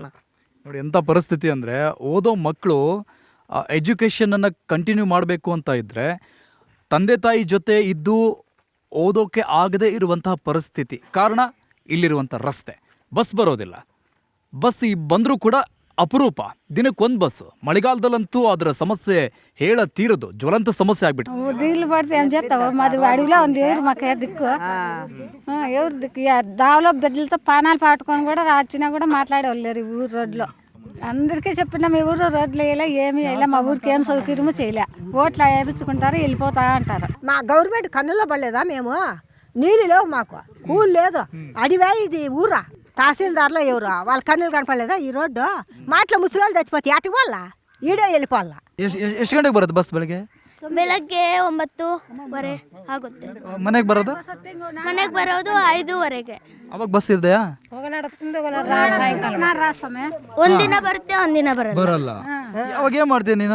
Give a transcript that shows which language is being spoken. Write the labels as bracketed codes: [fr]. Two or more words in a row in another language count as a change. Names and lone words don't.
[kn] ನೋಡಿ ಎಂಥ ಪರಿಸ್ಥಿತಿ ಅಂದರೆ, ಓದೋ ಮಕ್ಕಳು ಎಜುಕೇಷನನ್ನು ಕಂಟಿನ್ಯೂ ಮಾಡಬೇಕು ಅಂತ ಇದ್ದರೆ ತಂದೆ ತಾಯಿ ಜೊತೆ ಇದ್ದು ಓದೋಕ್ಕೆ ಆಗದೇ ಇರುವಂತಹ ಪರಿಸ್ಥಿತಿ. ಕಾರಣ ಇಲ್ಲಿರುವಂಥ ರಸ್ತೆ. ಬಸ್ ಬರೋದಿಲ್ಲ. ಬಸ್ ಬಂದರೂ ಕೂಡ ಅಪರೂಪ, ದಿನಕ್ಕೊಂದು ಬಸ್ಸು. ಮಳೆಗಾಲದಲ್ಲಂತೂ ಅದರ ಸಮಸ್ಯೆ ತೀರದು, ಜ್ವಲಂತ ಸಮಸ್ಯೆ ಆಗ್ಬಿಟ್ಟು [te] దిగులు పడితే ఏం చేస్తావు? మాది అడవిలో ఉంది, ఎవరు మాకు దిక్కు, ఎవరు దిక్కు? దావలో బిడ్డలతో పానాలు పాటుకొని కూడా వచ్చినా కూడా మాట్లాడేవాళ్ళు లేరు ఈ ఊరు రోడ్లో. అందరికీ చెప్పినా మీ ఊరు రోడ్లు వేయలే, ఏమి వేయలే, మా ఊరికి ఏం సౌకర్యము చేయలే, ఓట్లు వేయించుకుంటారు, వెళ్ళిపోతా అంటారు. మా గవర్నమెంట్ కన్నులో పడలేదా? మేము నీళ్ళు లేవు, మాకు కూలి లేదు, అడివే ఇది ఊరా. తహసీల్దార్లో ఎవరు వాళ్ళ కన్నులు కనపడలేదా? ఈ రోడ్డు మాటల ముసలి చచ్చిపోతే అటు వాళ్ళ ఈడే వెళ్ళిపోవాల. [kn] ಎಷ್ಟು ಗಂಟೆಗೆ ಬರುತ್ತೆ ಬಸ್? ಬೆಳಗ್ಗೆ 9:15 ಆಗುತ್ತೆ. ಮನೆಗೆ ಬರೋದು? ಮನೆಗೆ ಬರೋದು 5:15. ಅವಾಗ ಬಸ್ ಇದೆಯಾ? ಒಂದಿನ ಬರುತ್ತೆ, ಒಂದಿನ ಬರಲ್ಲ. ಅವಾಗ ಏನ್ ಮಾಡ್ತೀನಿ ನೀನು?